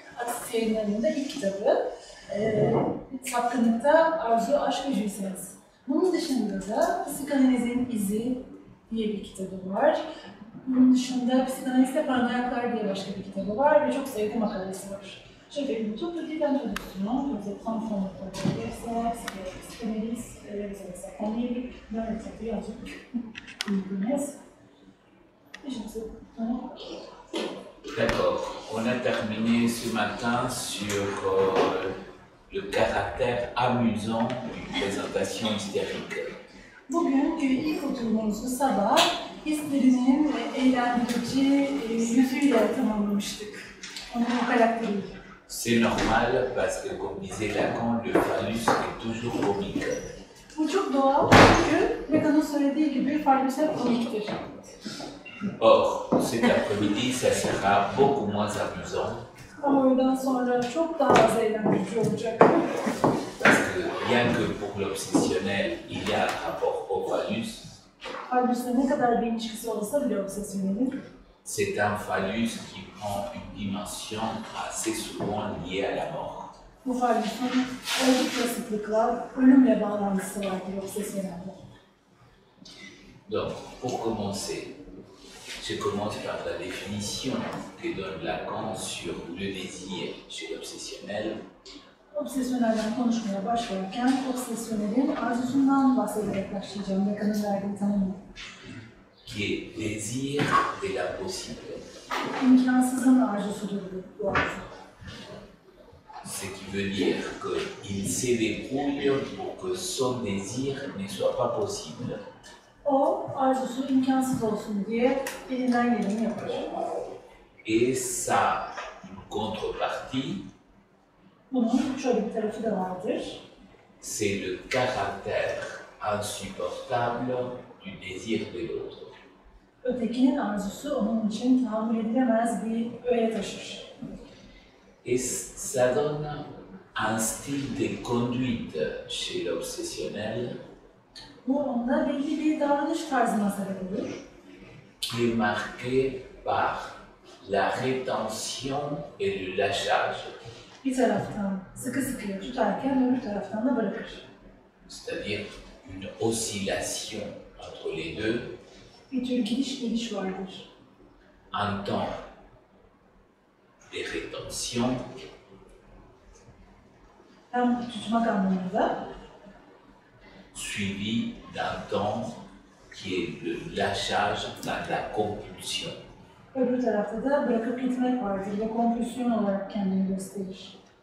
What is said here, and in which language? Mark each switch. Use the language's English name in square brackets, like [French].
[Turkish] Atis Yayınları'nın da ilk kitabı. Sapkınlıkta Arzu, Aşk ve Jülseniz. Bunun dışında da Psikanalizin İzi diye bir kitabı var. Bunun dışında Psikanalizde Paranoyaklar diye başka bir kitabı var ve çok sayıda makalesi var. [French] Je vais une toute petite introduction, vous êtes prendre son anniversaire, psychanalyste, vous avez certains livres, dans le traité en tout, ils me connaissent. Et je sais pas. D'accord. On a terminé ce matin sur le caractère amusant d'une présentation hystérique. [Turkish] Bugünkü ilk oturumumuzu sabah histerinin eğlendirici yüzüyle tamamlamıştık. Onun o karakteriyle. [French] C'est normal parce que, comme disait Lacan, le phallus est toujours comique. [Turkish] Bu çok doğal çünkü Lacan'ın söylediği gibi phallus hep komiktir. [French] Or, cet après-midi, ça sera beaucoup moins amusant. [Turkish] Ama öğleden sonra çok daha az eğlendirici olacak. [French] Parce que, bien que pour l'obsessionnel, il y a un rapport au phallus, [Turkish] Phallus'la ne kadar bir ilişkisi olsa bile obsesyonelin, [French] c'est un phallus qui prend une dimension assez souvent liée à la mort. [Turkish] bu phallus'un oldukça sıklıkla ölümle bağlantısı vardır obsesyonelde. [French] Donc, pour commencer, je commence par la définition que donne Lacan sur le désir chez l'obsessionnel. [Turkish] Obsesyonelden konuşmaya başlarken obsesyonelin arzusundan bahsederek başlayacağım. Lacan'ın verdiği tanımı. [French] Qui est désir de la possible. [Turkish] İmkansızın arzusudur bu arzu. [French] Ce qui veut dire qu'il se débrouille pour que son désir ne soit pas possible. [Turkish] O, arzusu imkansız olsun diye elinden geleni yapar. [French] Et sa contrepartie, [Turkish] Bunun şöyle bir tarafı da vardır. [French] c'est le caractère insupportable du désir de l'autre. [Turkish] Ötekinin arzusu onun için tahammül edilemez bir öğe taşır. [French] Et ça donne un style de conduite chez l'obsessionnel [Turkish] Bu onda belli bir davranış tarzına sebep olur. [French] qui est marqué par la rétention et le lâchage. [Turkish] Bir taraftan sıkı sıkıya tutarken öbür taraftan da bırakır. [French] C'est-à-dire une oscillation entre les deux, [Turkish] Bir tür gidiş geliş vardır. [French] un temps de rétention [Turkish] Hem tutmak anlamında [French] suivi d'un temps qui est le lâchage, la compulsion. [Turkish] öbür tarafta da bırakıp gitmek vardır ve kompulsiyon olarak kendini gösterir.